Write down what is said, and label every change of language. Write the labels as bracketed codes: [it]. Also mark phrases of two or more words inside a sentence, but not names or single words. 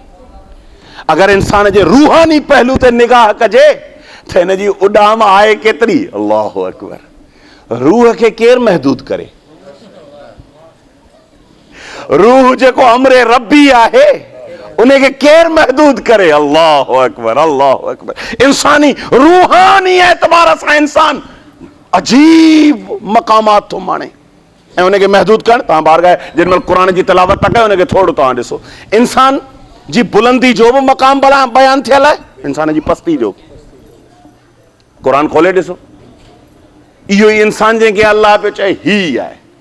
[sd] अगरि इंसान जे रूहानी पहलू ते निगाह कजे त हिन जी उॾाम आहे केतिरी। [ar] الله أكبر. [sd] रूह खे केरु महदूद करे। रूह जेको अमरे रब्बी आहे उनखे केरु महदूद करे। [ar] الله أكبر، الله أكبر. [sd] इंसानी रूहानी एतबार सां इंसान अजीब मक़ामात थो माणे, ऐं उनखे महदूद करणु। तव्हां बारगाह जेॾी महिल क़ुरान जी तिलावत था कयो उनखे थोरो तव्हां ॾिसो। इंसान जी बुलंदी जो बि मक़ाम बयान थियल आहे, इंसान जी पस्ती जो। क़ुरान खोले ॾिसो, इहो ई इंसान जंहिंखे अल्लाह पियो चए ही आहे।